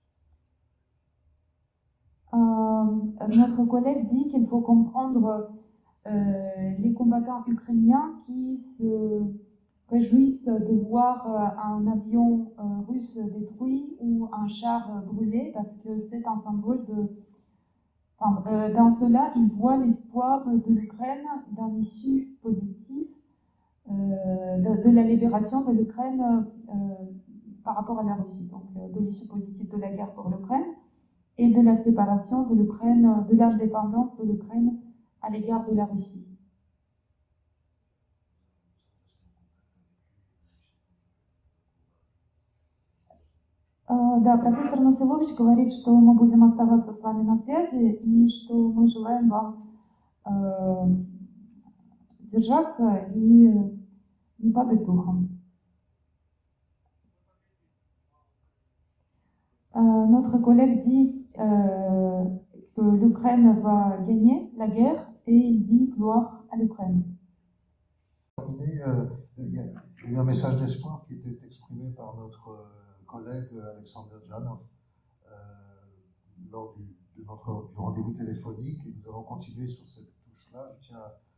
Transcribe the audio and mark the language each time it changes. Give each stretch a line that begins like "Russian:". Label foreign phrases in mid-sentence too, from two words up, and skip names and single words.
French: Notre collègue dit qu'il faut comprendre les combattants ukrainiens qui se réjouissent de voir un avion russe détruit ou un char brûlé parce que c'est un symbole dans cela, ils voient l'espoir de l'Ukraine d'un issue positive, de la libération de l'Ukraine par rapport à la Russie, donc de l'issue positive de la guerre pour l'Ukraine et de la séparation de l'Ukraine, de l'indépendance de l'Ukraine à l'égard de la Russie.
Russian: Да, профессор Носилович говорит, что мы будем оставаться с вами на связи и что мы желаем вам держаться и не падать духом.
French: Notre collègue dit que l'Ukraine va gagner la guerre et il dit gloire à l'Ukraine. Il y a eu un message d'espoir qui était exprimé par notre collègue Alexander Janov lors du rendez-vous téléphonique et nous allons continuer sur cette touche-là.